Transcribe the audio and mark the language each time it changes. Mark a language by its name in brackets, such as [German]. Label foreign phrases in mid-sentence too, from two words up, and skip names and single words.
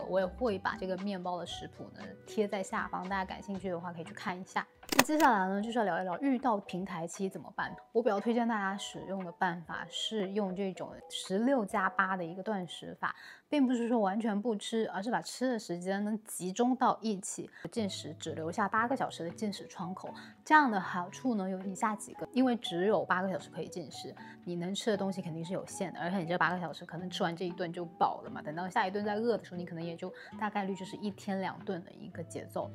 [Chinese] 我也會把這個麵包的食譜呢貼在下方，大家感興趣的話可以去看一下。那接下來呢，就是要聊一聊遇到平台期怎麼辦。我比較推薦大家使用的辦法是用這種16+8的一個斷食法，並不是說完全不吃，而是把吃的時間能集中到一起，進食只留下8個小時的進食窗口。這樣的好處呢有以下幾個，因為只有8個小時可以進食，你能吃的東西肯定是有限的，而且你這8個小時可能吃完這一頓就飽了嘛，等到下一頓再餓的時候，你可能也就大概率就是1天2頓的一個節奏。